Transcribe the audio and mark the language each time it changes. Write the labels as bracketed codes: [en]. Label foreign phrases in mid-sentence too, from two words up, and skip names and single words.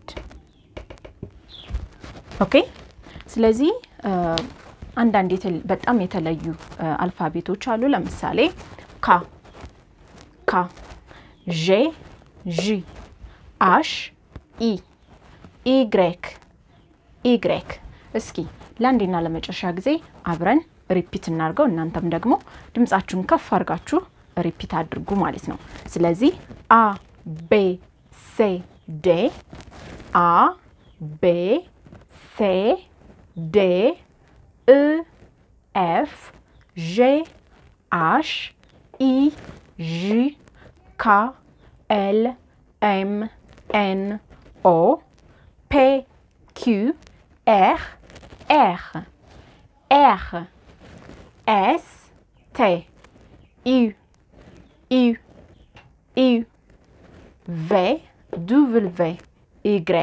[am] okay ስለዚህ አንዳንድ በጣም የተለዩ አልፋቤቶች አሉ ለምሳሌ [en] K K G J H I Y Y [am] እስኪ ለአንዴና ለመጨረሻ ጊዜ አብረን ሪፒት እናርገው እናንተም ደግሞ ድምጻችሁን ከፍ አድርጋችሁ ሪፒት አድርጉ ማለት ነው ስለዚህ [en] A B C D A B C D E F G H I J K L M N O P Q R R R S T U U U V W Y